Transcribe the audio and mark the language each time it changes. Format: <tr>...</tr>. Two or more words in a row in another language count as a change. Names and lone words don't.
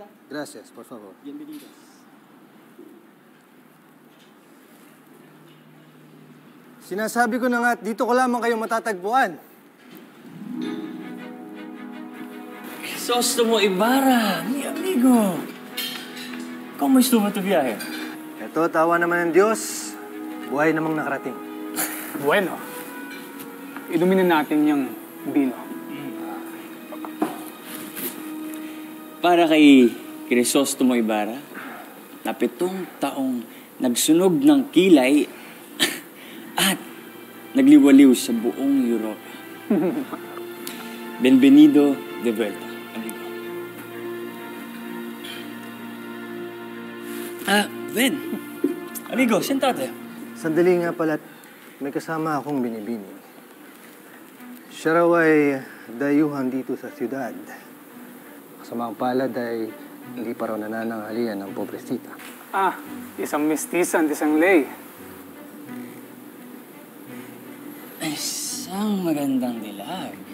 <es>Gracias, por favor. Bienvenidos.</es> <tl>Sinasabi ko na nga, dito ko lamang kayo matatagpuan.</tl> <es>Crisostomo Ibarra, mi amigo. ¿Cómo estuvo tu viaje?</es> <tl>Eto, tawa naman ng Diyos. Buhay namang nakarating. Bueno, inumin na natin yung bino. Para kay Crisostomo Ibarra, na 7 taong nagsunog ng kilay at nagliwaliw sa buong Europa.</tl> <es>Bienvenido de vuelta, amigo. Ben. Amigo, sentate.</es> <tl>Sandali nga pala, may kasama akong Binibini. Siya raw ay dayuhan dito sa siyudad. Kasamang palad ay hindi pa raw nananangalian ng pobresita. Ah, isang mestiza, isang lay. Isang magandang dilag.</tl>